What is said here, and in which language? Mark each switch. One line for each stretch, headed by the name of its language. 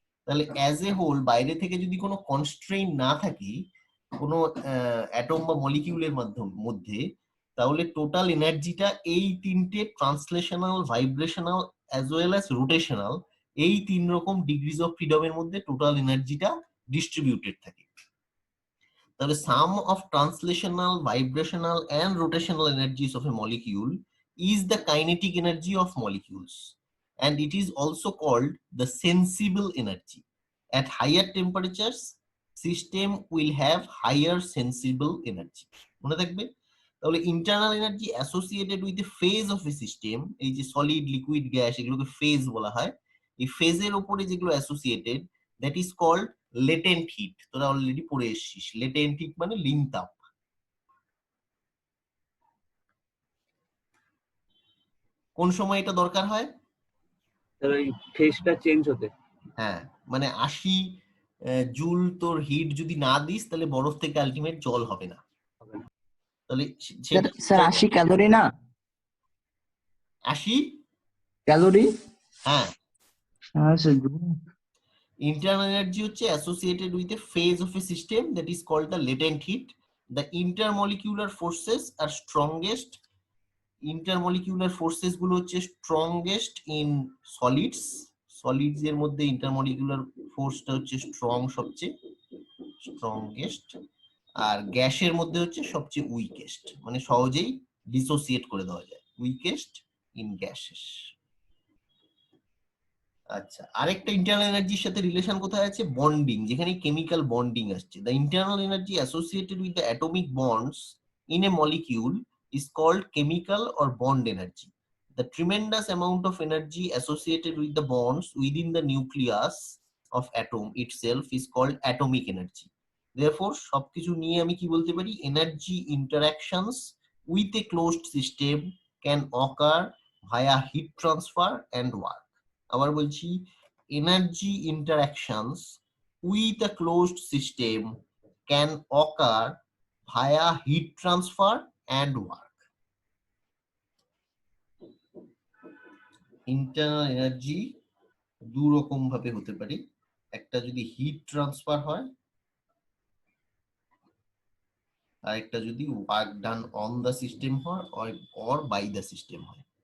Bangla: তাহলে
English: as a whole
Bangla: বাইরে থেকে যদি কোনো কনস্ট্রেইন না থাকে কোনো অ্যাটম বা মলিকিউলের মধ্যে, তাহলে টোটাল এনার্জিটা এই তিনটে translational, vibrational
English: as well as
Bangla: rotational, এই তিন রকম ডিগ্রিজ অফ ফ্রিডমের মধ্যে টোটাল এনার্জিটা ডিস্ট্রিবিউটেড থাকে। তাহলে
English: sum of translational, vibrational and rotational energies of a molecule is the kinetic energy of molecules, and it is also called the sensible energy. At higher temperatures, system will have higher sensible energy.
Bangla: মনে থাকবে?
English: তাহলে internal energy associated with the phase of a system,
Bangla: এই যে
English: solid, liquid, gas,
Bangla: এগুলোকে phase বলা হয়। এই phase এর উপরে যেগুলো
English: associated, that is called latent heat.
Bangla: তোরা অলরেডি পড়ে এসেছিস, লেটেন্ট হিট মানে লিন তাপ। কোন সময় এটা দরকার হয়? তাহলে ওই ফেজটা চেঞ্জ হতে। হ্যাঁ, মানে 80 জুল তোর হিট যদি না দিস, তাহলে বরফ থেকে আলটিমেট জল হবে না। তাহলে স্যার 80 ক্যালোরি না? 80 ক্যালোরি? হ্যাঁ। হ্যাঁ স্যার।
English: Internal energy
Bangla: হচ্ছে
English: associated with a phase of a system, that is called the latent heat. The intermolecular forces are strongest. Intermolecular forces
Bangla: গুলো হচ্ছে
English: strongest in solids.
Bangla: Solids এর মধ্যে intermolecular ফোর্সটা হচ্ছে strong, সবচেয়ে স্ট্রংগেস্ট। আর গ্যাসের মধ্যে হচ্ছে সবচেয়ে উইকেস্ট, মানে সহজেই ডিসোসিয়েট করে দেওয়া যায়,
English: Weakest in gases.
Bangla: আচ্ছা, আরেকটা ইন্টারনাল এনার্জির সাথে রিলেশন কোথায় আছে? বন্ডিং, যেখানে কেমিক্যাল বন্ডিং আসছে।
English: The internal energy associated with the atomic bonds in a molecule is called chemical or bond energy. The tremendous amount of energy associated with the bonds within the nucleus of atom itself is called atomic energy.
Bangla: Therefore, সবকিছু নিয়ে আমি কি বলতে পারি?
English: Energy interactions with a closed system can occur via heat transfer and work.
Bangla: আবার বলছি,
English: energy interactions with a closed system can occur via heat transfer and work.
Bangla: Internal energy দু রকম ভাবে হতে পারে, একটা যদি হিট ট্রান্সফার হয়, আর একটা যদি
English: work done on the system
Bangla: হয় অর বাই দা সিস্টেম হয়।